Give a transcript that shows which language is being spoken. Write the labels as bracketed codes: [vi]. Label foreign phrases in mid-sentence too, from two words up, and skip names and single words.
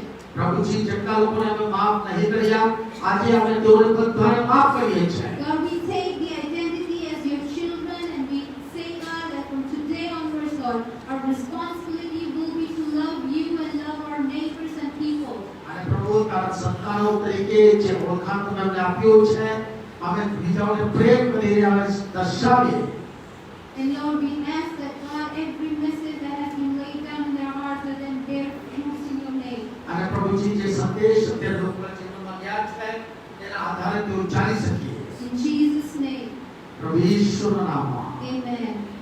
[gu] પ્રભુજી જેટલા લોકોને અમે માફ નહીં કર્યા આજે આપણે તેઓને બધાને માફ કરીએ છીએ. [en] Lord, we take the identity as your children and we say, God, that from today onwards, Lord, our responsibility will be to love you and love our neighbors and people. [gu] અને પ્રભુ તારા સંતાનો તરીકે જે ઓળખાણ તમે અમને આપ્યો છે અમે બીજાઓને પ્રેમ કરીને અમે દર્શાવીએ. [en] And Lord, we ask that, God, every message that has been laid down in their hearts, let them bear fruits in your name. [gu] અને પ્રભુજી જે સંદેશ અત્યારે લોકોના જીવનમાં ગયા છે તેના આધારે તેઓ ચાલી શકીએ. [en] In Jesus' name, [gu] પ્રભુ ઈશ્વરના નામમાં [en] amen.